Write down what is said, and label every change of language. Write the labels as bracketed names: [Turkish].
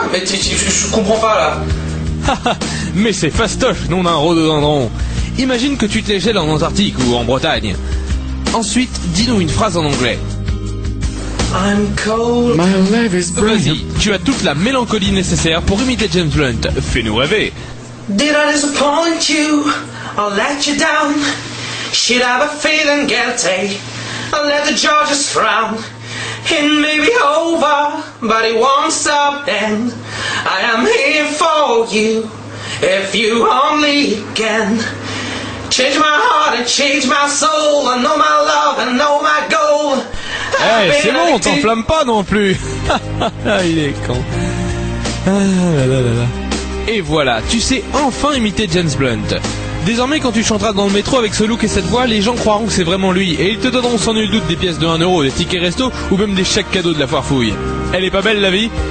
[French] Mais je comprends pas là. Mais c'est fastoche, nom d'un rhododendron. Imagine que tu te les gèles en Antarctique ou en Bretagne. Ensuite, dis-nous une phrase en anglais. [English] I'm cold. My life is [French] Vas-y, tu as toute la mélancolie nécessaire pour imiter James Blunt. Fais-nous rêver. [English] Did I disappoint you or let you down? Should I be feeling guilty? I'll let the judges frown. It may be over, but it won't stop then. I am here for you, if you only can. Change my heart and change my soul. I know my love and know my goal. [French] Eh, c'est bon, t'enflamme pas non plus. Il est con. Et voilà, tu sais enfin imiter James Blunt. Désormais, quand tu chanteras dans le métro avec ce look et cette voix, les gens croiront que c'est vraiment lui, et ils te donneront sans nul doute des pièces de 1 euro, des tickets resto, ou même des chèques cadeaux de la foire fouille. Elle est pas belle la vie?